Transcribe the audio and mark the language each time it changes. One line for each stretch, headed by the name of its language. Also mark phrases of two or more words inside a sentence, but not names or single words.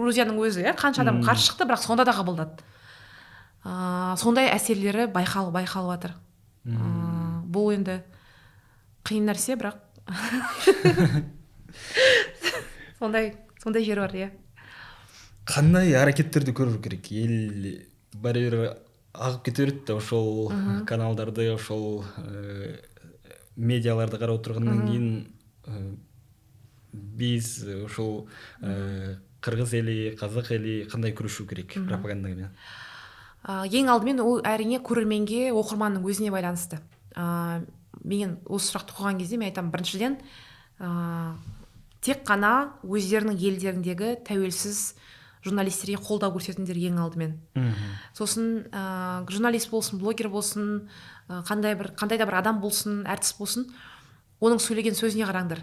Kyrgyz: Грузияның өзі, қанша адам қарсы шықты, бірақ сонда да қабылдады. Сондай әсерлері байқалып жатыр. Бұл енді қиын нәрсе, бірақ сондай жер бар, Қандай әрекеттерді көру керек?
Kazakh: Ел бәрібір ағып кете береді
Kyrgyz: да, ошол каналдарды, ошол медиаларды
Kazakh: қарап отырғаннан кейін
Kyrgyz: біз ошол кыргыз эли, казак эли кандай күрөшүү керек пропаганда менен?
Kazakh: Ең алдымен ол әрине көрерменге, оқырманның өзіне байланысты. Мен осы сұрақты қойған кезде мен айтамын, біріншіден тек қана өздерінің елдеріндегі тәуелсіз журналистерге қолдау көрсетіңдер ең алдымен. Сосын журналист болсын, блогер болсын, қандай да бір адам болсын, әртіс болсын, оның сөйлеген сөзіне қараңдар.